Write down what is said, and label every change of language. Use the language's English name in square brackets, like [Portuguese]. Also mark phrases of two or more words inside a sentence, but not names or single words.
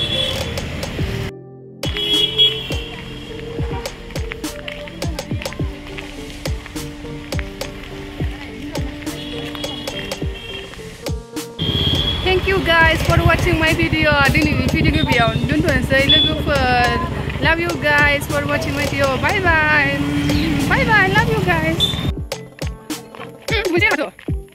[English] Thank you guys for watching my video. [Bodo] दिनैनि भिडिअखौ बेयावनो दोनथ'नोसै लोगोफोर. [English] Love you guys for watching my video. Bye bye. Bye bye. Love you guys.